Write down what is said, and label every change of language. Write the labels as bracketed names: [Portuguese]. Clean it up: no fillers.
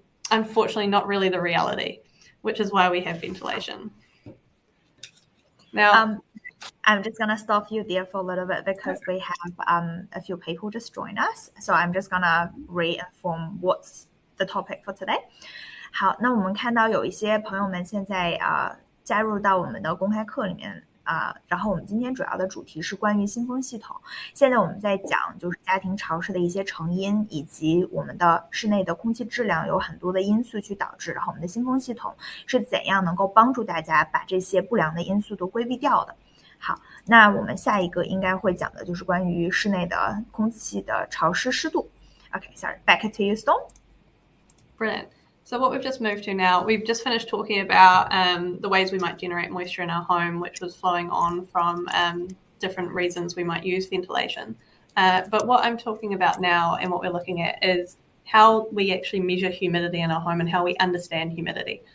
[English] Unfortunately, not really the reality, which is why we have ventilation. Now, I'm just going to stop you there for a little bit because we have a few people just join us. So I'm just going to re-inform what's the topic for today. [Chinese] 好，那我们看到有一些朋友们现在加入到我们的公开课里面然后我们今天主要的主题是关于新风系统。现在我们在讲就是家庭潮湿的一些成因，以及我们的室内的空气质量有很多的因素去导致，然后我们的新风系统是怎样能够帮助大家把这些不良的因素都规避掉的。好，那我们下一个应该会讲的就是关于室内的空气的潮湿湿度。 [English] Okay, sorry, back to you, Storm. Brilliant. So what we've just moved to now, we've just finished talking about the ways we might generate moisture in our home, which was flowing on from different reasons we might use ventilation. But what I'm talking about now and what we're looking at is how we actually measure humidity in our home and how we understand humidity.